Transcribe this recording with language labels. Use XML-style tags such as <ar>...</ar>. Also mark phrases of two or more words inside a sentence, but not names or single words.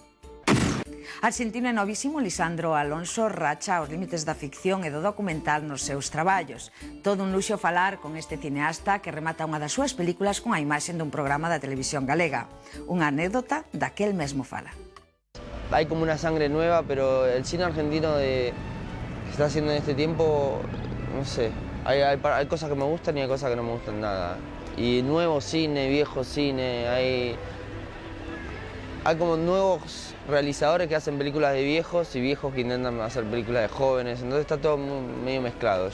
<gl>Arxentino e novísimo Lisandro Alonso racha os límites da ficción e do documental nos seus traballos. Todo un luxo falar con este cineasta que remata unha das súas películas con a imaxe dun programa da televisión galega. Unha anécdota da que el mesmo fala.</gl> <es>Hay como una sangre nueva, pero el cine argentino que está haciendo en este tiempo, no sé, hay cosas que me gustan y hay cosas que no me gustan nada. Y nuevo cine, viejo cine, hay como nuevos realizadores que hacen películas de viejos y viejos que intentan hacer películas de jóvenes, entonces está todo medio mezclado.</es>